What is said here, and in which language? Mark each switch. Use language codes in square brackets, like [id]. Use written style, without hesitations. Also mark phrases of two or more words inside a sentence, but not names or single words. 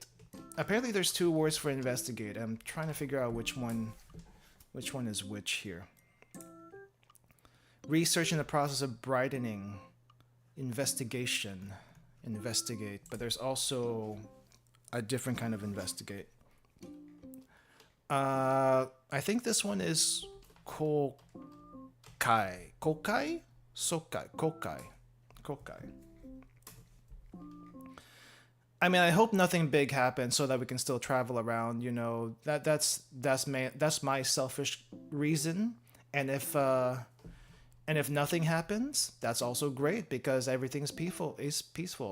[en] Apparently, there's two words for investigate. I'm trying to figure out which one is which here. Research in the process of brightening. Investigation. Investigate. But there's also a different kind of investigate. I think this one is kokai. Kokai? Sokai. Kokai. Kokai. I mean, I hope nothing big happens so that we can still travel around. You know, that's my selfish reason. And if nothing happens, that's also great because everything's peaceful.